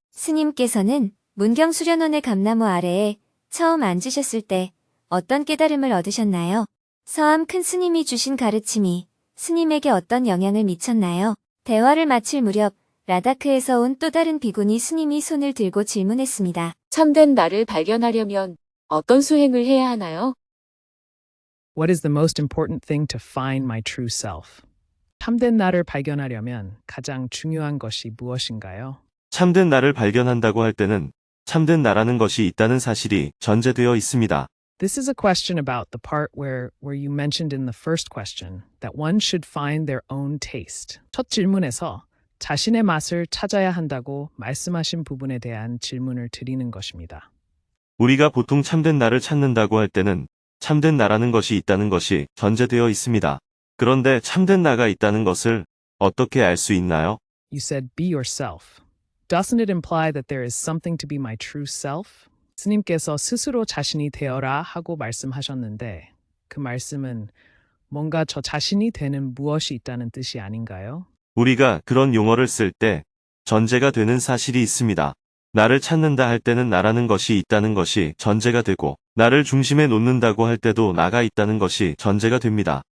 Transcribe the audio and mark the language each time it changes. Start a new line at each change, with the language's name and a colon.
Korean: 스님께서는 문경수련원의 감나무 아래에 처음 앉으셨을 때 어떤 깨달음을 얻으셨나요? 서암 큰 스님이 주신 가르침이 스님에게 어떤 영향을 미쳤나요? 대화를 마칠 무렵 라다크에서 온 또 다른 비구니 스님이 손을 들고 질문했습니다. 참된 나를 발견하려면 어떤 수행을 해야 하나요?
English: What is the most important thing to find my true self?
Korean: 참된 나를 발견하려면 가장 중요한 것이 무엇인가요? 참된 나를 발견한다고 할 때는 참된 나라는 것이 있다는 사실이 전제되어 있습니다.
English: This is a question about the part where you mentioned in the first question that one should find their own taste.
Korean: 첫 질문에서 자신의 맛을 찾아야 한다고 말씀하신 부분에 대한 질문을 드리는 것입니다. 우리가 보통 참된 나를 찾는다고 할 때는 참된 나라는 것이 있다는 것이 전제되어 있습니다. 그런데 참된 나가 있다는 것을 어떻게 알 수 있나요?
English: You said be yourself. Doesn't it imply that there is something to be my true self?
Korean: 스님께서 스스로 자신이 되어라 하고 말씀하셨는데 그 말씀은 뭔가 저 자신이 되는 무엇이 있다는 뜻이 아닌가요? 우리가 그런 용어를 쓸 때 전제가 되는 사실이 있습니다. 나를 찾는다 할 때는 나라는 것이 있다는 것이 전제가 되고 나를 중심에 놓는다고 할 때도 나가 있다는 것이 전제가 됩니다.